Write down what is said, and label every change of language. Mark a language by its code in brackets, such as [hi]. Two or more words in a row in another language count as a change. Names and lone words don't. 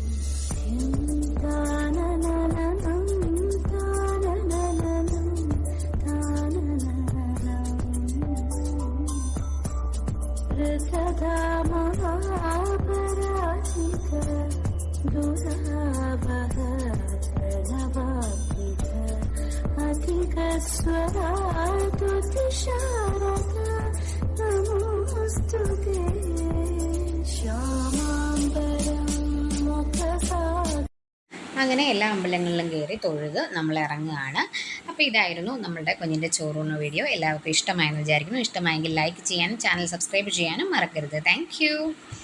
[sa] ताननननं ताननननं ताननननं रसधामहापराजित दुरावह प्रणवात्मिक अधिकस्वरातुतिशारदा नमोऽस्तुते श्यामाम्बरं मुखसागरं [ml] അങ്ങനെ എല്ലാ അമ്പലങ്ങളിലും കയറി തൊഴുത് നമ്മൾ ഇറങ്ങുകയാണ്. അപ്പോൾ ഇതായിരുന്നു നമ്മളുടെ കുഞ്ഞിൻ്റെ ചോറൂണ് വീഡിയോ. എല്ലാവർക്കും ഇഷ്ടമായെന്ന് വിചാരിക്കുന്നു. ഇഷ്ടമായെങ്കിൽ ലൈക്ക് ചെയ്യാനും ചാനൽ സബ്സ്ക്രൈബ് ചെയ്യാനും മറക്കരുത്. താങ്ക്